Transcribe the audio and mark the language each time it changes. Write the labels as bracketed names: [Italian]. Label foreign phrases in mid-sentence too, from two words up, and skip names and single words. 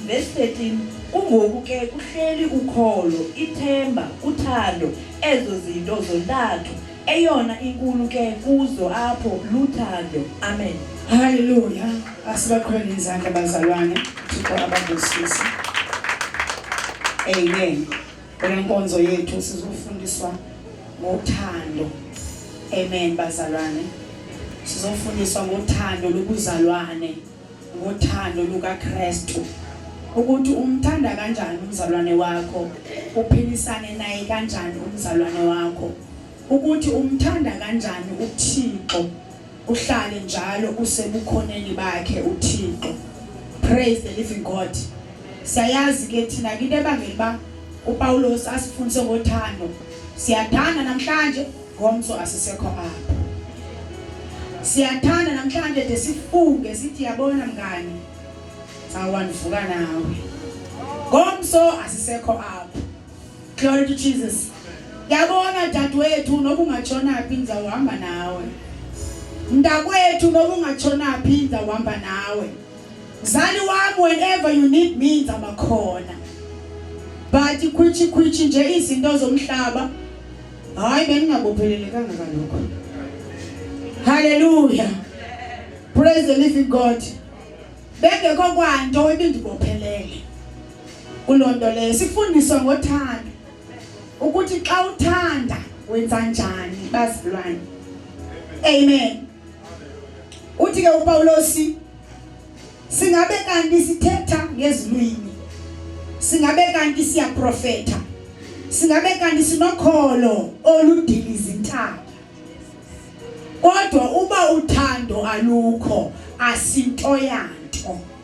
[Xhosa] Verse 13, kungoku ke kuhleli ukholo, ithemba, uthando, ezo zinto zontathu. Eyona inkulu ke kuzo apho luthando. Amen. Hallelujah. Asibakhona izandla bazalwane, Thixo ababusise. Amen. Kwenkonzo yethu sizofundiswa ngothando. Amen bazalwane. Sizofundiswa ngothando lokuzalwane, ngothando lukaKristu. Ukuthi umthanda kanjani umzalwane wakho, uphilisane naye kanjani umzalwane wakho. Ukuthi umthanda kanjani uThixo, uhlale njalo usebukhoneni bakhe uThixo. [English] Praise the living God. [Xhosa] Siyayazi ke thina into ebangela ba uPaulos asifundise ngothando. Siyathanda namhlanje, ngomso asisekho apha. Siyathanda namhlanje de sifunge sithi yabona mngani, sawanivuka nawe. Ngomso asisekho apha. [English] Glory to Jesus. [Xhosa] Yabona dadwethu noba ungatshona phi ngizawuhamba nawe. Mntakwethu noba ungatshona phi ngizawuhamba nawe. Mzali wami, [English] whenever you need me ngizabakhona. [Xhosa] But ikhwichi nje izinto zomhlaba, hayi beningabophelelekanga kaloko. [English] Hallelujah. Praise the living God. [Xhosa] Bengekho kwanto ebindibophelele. Kulonto le sifundiswa ngothando. Ukuthi xa uthanda wenza njani bazalwane. Amen. Uthi ke uPaulos, singabe kanti sithetha ngezilwimi, singabe kanti siyaprofeta, singabe kanti sinokholo oludiliza intaba, kodwa uba uthando alukho asinto yanto.